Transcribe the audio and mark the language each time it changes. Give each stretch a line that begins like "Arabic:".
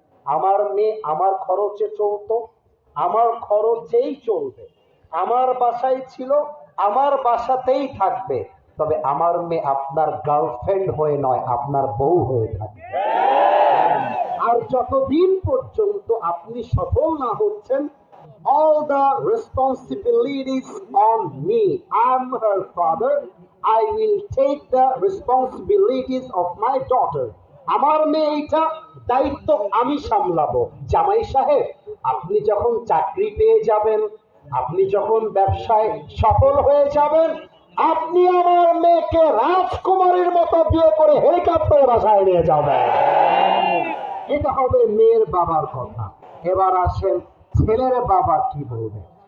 Bangla: আমার মেয়ে আমার খরচে চলতো, আমার খরচেই চলবে, আমার বাসায় ছিল, আমার বাসাতেই থাকবে, তবে আমার মেয়ে আপনার গার্লফ্রেন্ড হয়ে নয়, আপনার বউ হয়ে থাকবে। আর যতদিন পর্যন্ত আপনি সফল না হচ্ছেন,
English: all the responsibilities on me. I'm her father. I will take the responsibilities of my daughter.
Bangla: আমার মেয়েটা দায়িত্ব আমি সামলাবো। জামাই সাহেব, আপনি যখন চাকরি পেয়ে যাবেন, আপনি যখন ব্যবসায় সফল হয়ে যাবেন, আপনি আমার মেয়েকে রাজকুমারীর মতো বিয়ে করে হেলিকপ্টারে বাসায় নিয়ে যাবেন। এটা হবে মেয়ের বাবার কথা। এবার আসেন ছেলের বাবা কি বলবে।